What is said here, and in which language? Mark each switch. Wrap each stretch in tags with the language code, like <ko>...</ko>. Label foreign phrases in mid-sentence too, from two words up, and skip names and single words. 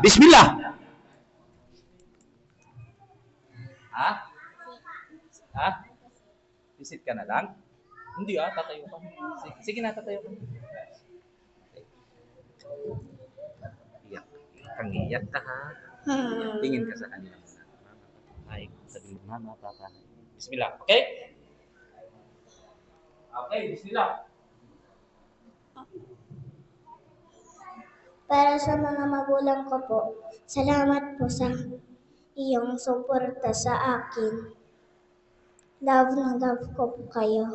<tl>Bismillah! Visit ka na lang? Hindi tatayo ka. Sige na, tatayo ka. Iyak ka ha. Tingin ka sa kanila muna. Ay, sabi mo, mama, papa. Bismillah, okay? Okay, bismillah. Para sa mga magulang ko po, salamat po sa iyong suporta sa akin. Love na love ko po kayo.</tl>